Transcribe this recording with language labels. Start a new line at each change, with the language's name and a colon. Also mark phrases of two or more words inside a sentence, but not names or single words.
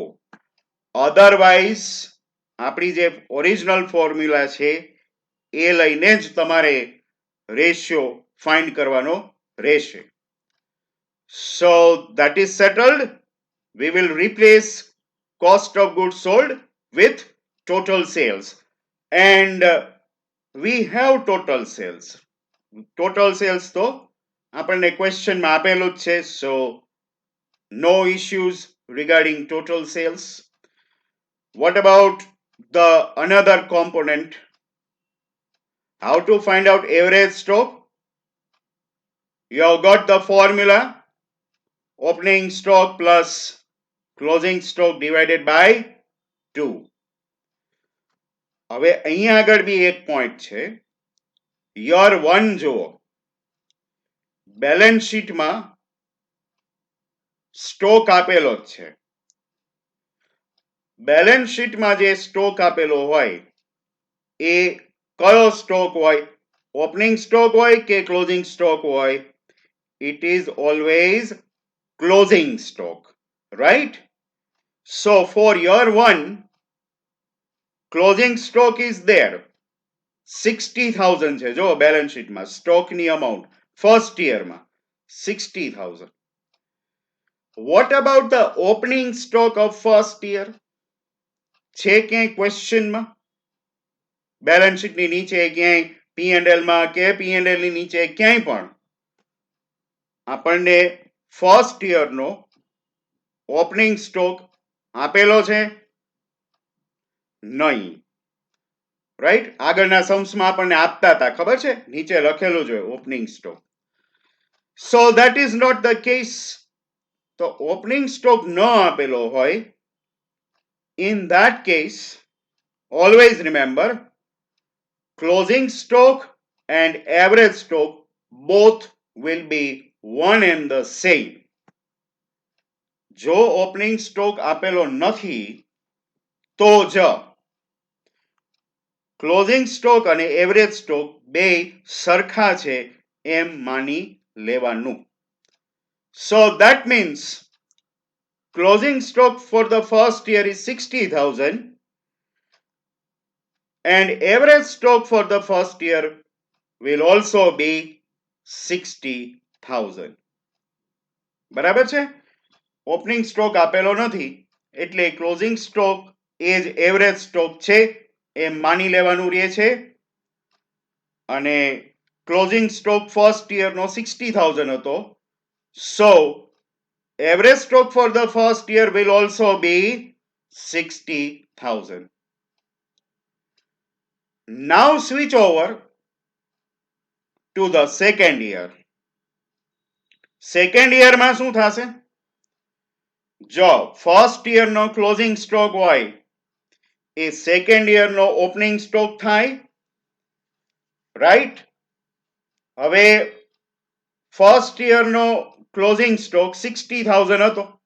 Gujarati: અધરવાઇઝ આપણી જે ઓરિજિનલ ફોર્મ્યુલા છે એ લઈને જ તમારે રેશિયો ફાઇન્ડ કરવાનો રહેશે.
English: So that is settled. we will replace cost of goods sold with total sales. And we have total sales. Total sales
Gujarati: તો આપણને ક્વેશ્ચનમાં આપેલું જ છે,
English: so no issues regarding total sales. What about the another component? How to find out average stock? You have got the formula: opening stock plus closing stock divided by 2.
Gujarati: હવે અહીંયા આગળ બી એક પોઈન્ટ છે. યર 1 જુઓ,
English: balance sheetમાં stock
Gujarati: આપેલો જ છે.
English: balance sheetમાં
Gujarati: જે સ્ટોક આપેલો હોય એ કયો સ્ટોક હોય?
English: opening stock
Gujarati: હોય કે
English: closing stock
Gujarati: હોય?
English: It is always closing stock, right? So for year 1, closing stock is there.
Gujarati: 60,000 છે જો
English: balance sheetમાં stockની amount first yearમાં
Gujarati: 60,000.
English: What about the opening stock of first year?
Gujarati: છે ક્યાંય ક્વેશ્ચનમાં?
English: balance sheetની
Gujarati: નીચે ક્યાંય P&L માં કે P&L ની નીચે ક્યાંય પણ આપણને
English: first yearનો opening stock
Gujarati: આપેલો છે? નહીં, રાઈટ? આગળના सम्सમાં આપણને આપતા હતા, ખબર છે? નીચે લખેલું છે
English: opening stock. So that is not the case.
Gujarati: તો
English: opening stock
Gujarati: ન આપેલો હોય,
English: in that case always remember closing stock and average stock both will be one and the same.
Gujarati: જો
English: opening stock
Gujarati: આપેલો નથી તો જ
English: closing stock
Gujarati: અને
English: average stock
Gujarati: બે સરખા છે એમ માની લેવાનું.
English: So that means closing stock for the first year is 60,000 and average stock for the first year will also be 60,000.
Gujarati: બરાબર છે?
English: opening stock
Gujarati: આપેલો નથી એટલે
English: closing stock
Gujarati: એ જ
English: average stock
Gujarati: છે એમ માની લેવાનું રહે છે. અને
English: closing stock first yearનો
Gujarati: 60,000 હતો.
English: So average stock for the first year will also be 60,000. Now switch over to the second year. Second year
Gujarati: માં શું થશે? જો
English: first year નો closing stock
Gujarati: હોય એ
English: second year નો opening stock
Gujarati: થાય, રાઈટ? હવે
English: first year નો closing stock
Gujarati: 60,000 હતો.